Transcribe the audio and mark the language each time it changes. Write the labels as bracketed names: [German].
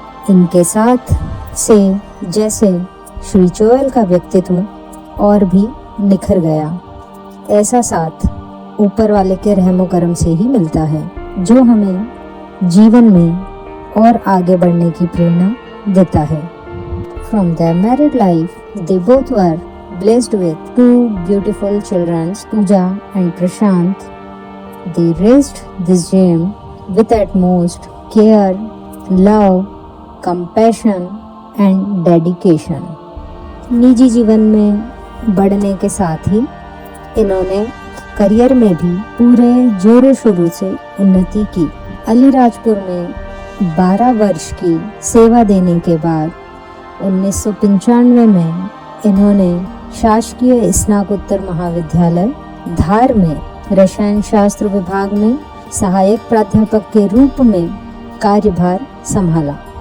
[Hindi] इनके साथ से जैसे श्री चोयल का व्यक्तित्व और भी निखर गया। ऐसा साथ ऊपर वाले के रहमो करम से ही मिलता है, जो हमें जीवन में और आगे बढ़ने की प्रेरणा देता है। [English] From their married life, they both were blessed with two beautiful children, Pooja and Prashant. They raised this gem with utmost care, love, compassion and dedication. [Hindi] निजी जीवन में बढ़ने के साथ ही इन्होंने करियर में भी पूरे जोरों शोरों से उन्नति की। अलीराजपुर में 12 वर्ष की सेवा देने के बाद 1995 में इन्होंने शासकीय स्नातकोत्तर महाविद्यालय धार में रसायन शास्त्र विभाग में सहायक प्राध्यापक के रूप में कार्यभार संभाला।